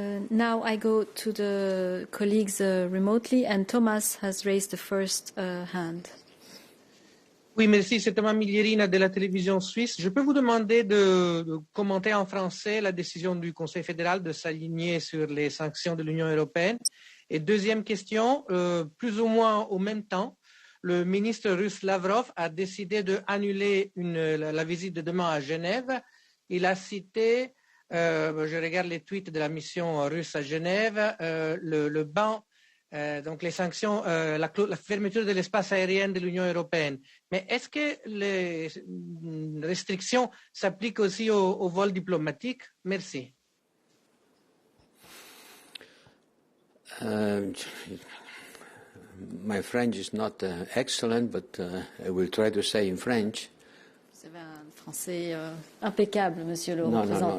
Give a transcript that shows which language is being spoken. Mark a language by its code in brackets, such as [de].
[en] Now I go to the colleagues remotely, and Thomas has raised the first hand. [fr] Oui, merci. C'est Thomas Miglierina de la télévision suisse. Je peux vous demander de commenter en français la décision du Conseil fédéral de s'aligner sur les sanctions de l'Union européenne. Et deuxième question, plus ou moins au même temps, le ministre russe Lavrov a décidé d'annuler la visite de demain à Genève. Il a cité, je regarde les tweets de la mission russe à Genève, le ban, donc les sanctions, la fermeture de l'espace aérien de l'Union européenne. Mais est-ce que les restrictions s'appliquent aussi aux vols diplomatiques? Merci. [en] My French is not excellent, but I will try to say in French. [fr] Vous avez un français impeccable, monsieur le représentant.